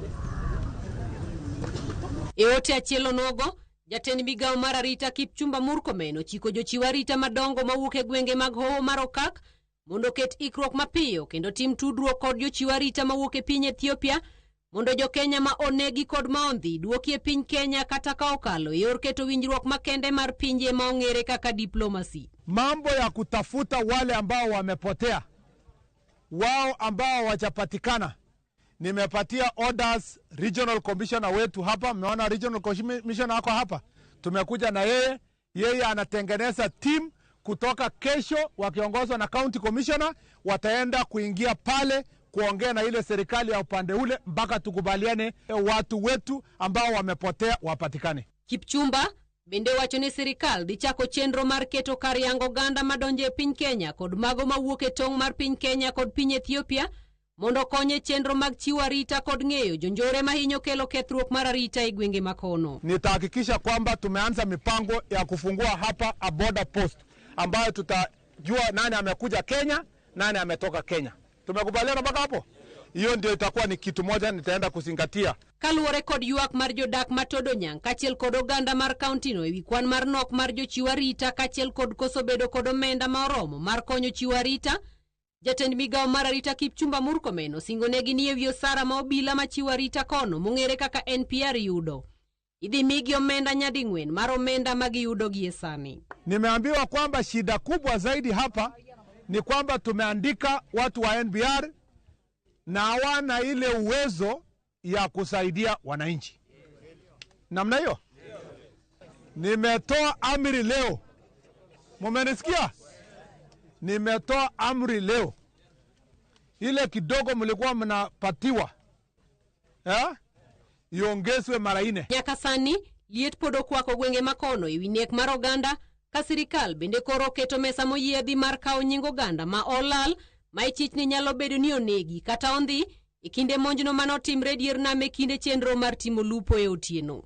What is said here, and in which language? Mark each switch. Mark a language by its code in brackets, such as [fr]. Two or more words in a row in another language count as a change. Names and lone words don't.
[luo] E ote achiel onogo, jatend migao mar arita Kipchumba Murkomen ochiko jochiw arita madongo mawuok e gwenge mag Hoho mar Okak mondo ket ikruok mapiyo kendo tim tudruok kod jochiw arita mawuok e piny Ethiopia mondo jo Kenya ma onegi kod maondhi duoki e piny Kenya kata ka okalo yor keto winjruok makende mar pinje ma ong'ere kaka diplomasi. [sw] Mambo ya kutafuta wale ambao wamepotea, wao ambao wajapatikana, nimepatia orders [en] regional commissioner [sw] wetu hapa. Mmeona [en] regional commissioner [sw] wako hapa, tumekuja na yeye anatengeneza team kutoka kesho wakiongozwa na [en] county commissioner, [sw] wataenda kuingia pale kuongea na ile serikali ya upande ule mpaka tukubaliane watu wetu ambao wamepotea wapatikane. [luo] Kipchumba bende wacho ni sirikal dhi chako chenro mar keto kar yango oganda madonje e piny Kenya kod mago mawuok e tong' mar piny Kenya kod piny Ethiopia mondo konye chenro mag chiwo arita kod ng'eyo jonjore mahinyo kelo kethruok mar arita e gwenge makono. [sw] Nitahakikisha kwamba tumeanza mipango ya kufungua hapa [en] a border post [sw] ambayo tutajua nani amekuja Kenya, nani ametoka Kenya. Tumekubaliana mpaka hapo? Hiyo ndio itakuwa ni kitu moja nitaenda kuzingatia. [luo] Kaluwore kod ywak mar jodak ma Todonyang kachiel kod oganda mar kauntino ewi kwan mar nok mar jochiw arita kachiel kod koso bedo kod omenda ma oromo mar konyo chiwo arita, jatend migawo mar arita Kipchumba Murkomen osingonegi ni ewi osara ma obila ma chiwo arita kono mong'ere kaka NPR yudo, idhi migi omenda nyading'wen mar omenda ma giyudo gie sani. [sw] Nimeambiwa kwamba shida kubwa zaidi hapa ni kwamba tumeandika watu wa NPR na hawana ile uwezo ya kusaidia wananchi. Namna hiyo. Nimetoa amri leo. Mumenisikia? Nimetoa amri leo. Ile kidogo mlikuwa mnapatiwa. Iongezwe mara 4. [luo] Nyaka sani liet podo kwako gwenge makono ewi nek mar oganda ka sirikal bende koro keto mesa moyiedhi mar kawo nying oganda ma olal ma ichich nyalo bedo ni onegi kata ondhi e kinde monjno manotimre dier nam e kinde chenro mar timo lupo e otieno.